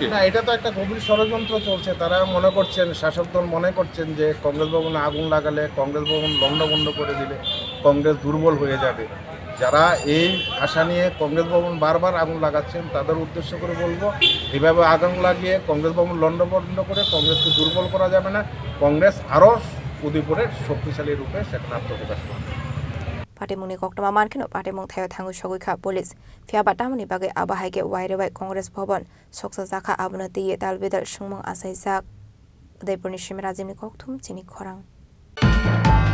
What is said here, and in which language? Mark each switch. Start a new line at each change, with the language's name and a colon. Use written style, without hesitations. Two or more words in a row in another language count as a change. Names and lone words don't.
Bangla: না এটা তো একটা গভীর ষড়যন্ত্র চলছে তারা মনে করছেন শাসক দল মনে করছেন যে কংগ্রেস ভবনে আগুন লাগালে কংগ্রেস ভবন লণ্ডভণ্ড করে দিলে কংগ্রেস দুর্বল হয়ে যাবে যারা এই আশা নিয়ে কংগ্রেস ভবন বারবার আগুন লাগাচ্ছেন তাদের উদ্দেশ্য করে বলবো এইভাবে আগুন লাগিয়ে কংগ্রেস ভবন লণ্ডভণ্ড করে কংগ্রেসকে দুর্বল করা যাবে না কংগ্রেস আরও উদয়পুরের শক্তিশালী রূপে সেখানে আত্মপ্রকাশ করবে
Kok Borok: Patimuni Koktuma Mankino Patimung Thayo Thangu Shogika Police Fiabatamuni Bagai Abahage Wairewai Congress Bhavan Soksazaka Abunati Dalbidal Shungmung Asaizak Udaipur Shimirazimni Koktum Chini Khorang